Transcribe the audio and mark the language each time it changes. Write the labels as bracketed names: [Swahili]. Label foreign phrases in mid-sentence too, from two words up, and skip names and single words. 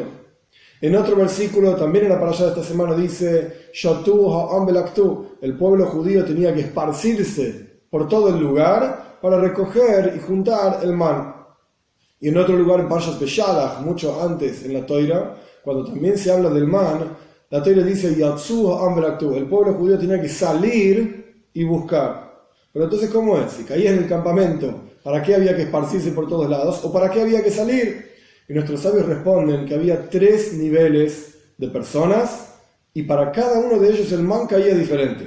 [Spanish] En otro versículo, también en la parashá de esta semana, dice, [Hebrew] שטו העם ולקטו, [Spanish] el pueblo judío tenía que esparcirse por todo el lugar para recoger y juntar el man. Y en otro lugar, en Parshas Beshalach, mucho antes en la Toira, cuando también se habla del man, la Toira dice, [Hebrew] יצאו העם ולקטו, [Spanish] el pueblo judío tenía que salir y buscar. Pero entonces, ¿cómo es? Si caía en el campamento, ¿para qué había que esparcirse por todos lados? ¿O para qué había que salir? Y nuestros sabios responden que había 3 niveles de personas y para cada uno de ellos el man caía diferente.